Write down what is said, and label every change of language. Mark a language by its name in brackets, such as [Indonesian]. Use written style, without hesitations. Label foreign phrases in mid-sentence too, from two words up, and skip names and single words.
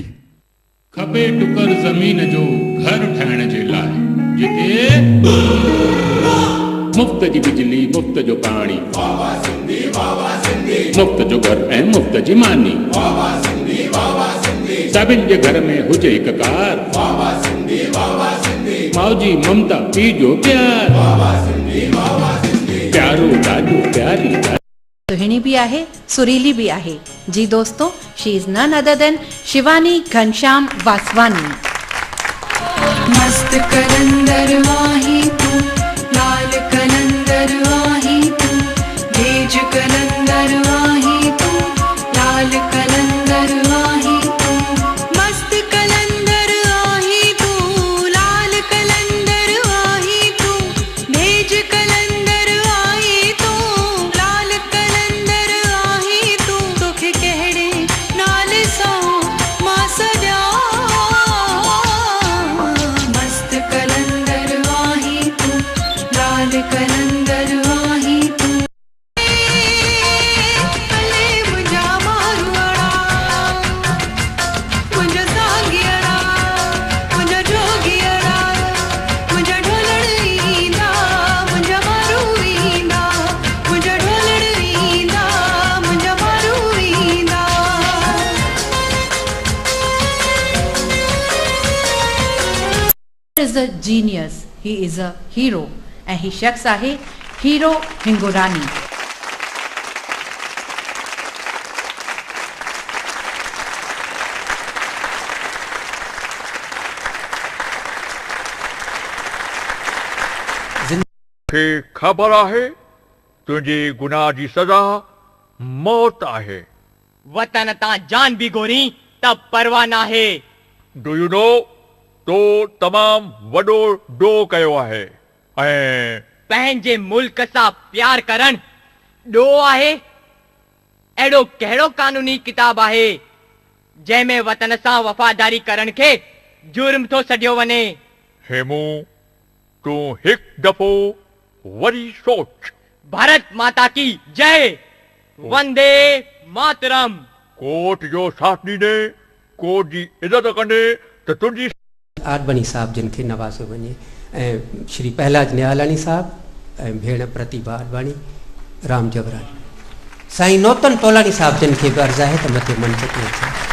[Sindhi] खपे टुकर ज़मीन जो घर ठाहिण जे लाइ, जिते मुफ़्त जी बिजली, मुफ़्त जो पाणी, मुफ़्त जो घर ऐं मुफ़्त जी मानी, सभिनि जे घर में हुजे हिकु कार, मौजी ममता पीउ जो प्यार, प्यारो ॾाढो प्यारी। सुहिणी भी आहे, सुरीली भी आहे। जी दोस्तों, [English] She is none other than शिवानी घनश्याम वासवानी। [Sindhi] मस्त कलंदर वाही तू, लाल कलंदर वाही तू, भेज कलंदर वाही तू, लाल कलंदर वाही तू, मस्त कलंदर वाही तू, लाल कलंदर वाही तू, भेज कलंदर वाही तू, लाल कलंदर वाही तू, तोखे कहिड़े नाल सां मां सॼा। कलंदर वाही तू, अले मुंहिंजा मारुआड़ा, मुंहिंजा सागियाड़ा, मुंहिंजा जोगियाड़ा, मुंहिंजा ढोलण ईंदा, मुंहिंजा मारू ईंदा, मुंहिंजा ढोलण ईंदा, मुंहिंजा मारू ईंदा। [English] is a genius, he is a hero, [Sindhi] ऐं ही शख्स आहे [English] हीरो हिंगोरानी। [Sindhi] खे ख़बर आहे तुंहिंजे गुनाह जी सज़ा मौत आहे। वतन तां जान भी गोरी त परवाह नाहे। [English] Do you know, [Sindhi] तो तमामु वॾो डो कयो आहे ऐं पंहिंजे मुल्क सां प्यार करण ॾो आहे। अहिड़ो कहिड़ो कानूनी किताब आहे जंहिंमें वतन सां वफ़ादारी करण खे जुर्म थो सॾियो वञे। हेमू, तूं हिकु दफ़ो वरी सोच। [Hindi] भारत माता की जय, वंदे मातरम। [Sindhi] कोर्ट जो साथ ॾींदे, कोर्ट जी इज़त कंदे त तुंहिंजी आडवाणी साहब जिन खे नवाज़ियो वञे, ऐं श्री पहलाज निहालानी साहब ऐं भेण प्रतिभा आडवाणी, राम जवरानी, साईं नौतन तोलानी साहब जिन खे बि अर्ज़ु आहे त मथे मंच ते अचनि।